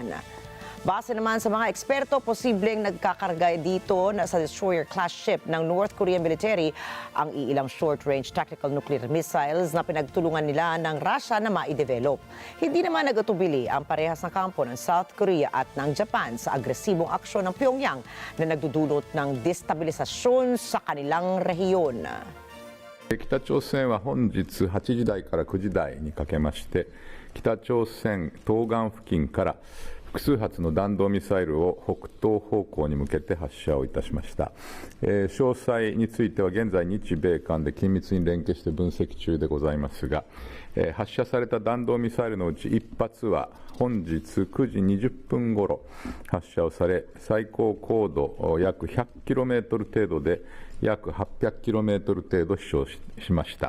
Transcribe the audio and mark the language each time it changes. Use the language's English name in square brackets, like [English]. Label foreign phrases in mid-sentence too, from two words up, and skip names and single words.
[Filipino] Base naman sa mga eksperto, posibleng nagkakarga dito na sa [English] destroyer-class ship [Filipino] ng [English] North Korean military [Filipino] ang iilang [English] short-range tactical nuclear missiles [Filipino] na pinagtulungan nila ng Russia na ma-develop. Hindi naman nag-atubili ang parehas na kampo ng South Korea at ng Japan sa agresibong aksyon ng Pyongyang na nagdudulot ng destabilisasyon sa kanilang rehiyon. [Japanese] 北朝鮮は本日8時台から9時台にかけまして北朝鮮東岸付近から複数発の弾道ミサイルを北東方向に向けて発射をいたしました。詳細については現在日米韓で緊密に連携して分析中でございますが、発射された弾道ミサイルのうち1発は本日9時20分ごろ発射をされ、最高高度約 100km 程度で約 800km 程度飛翔しました。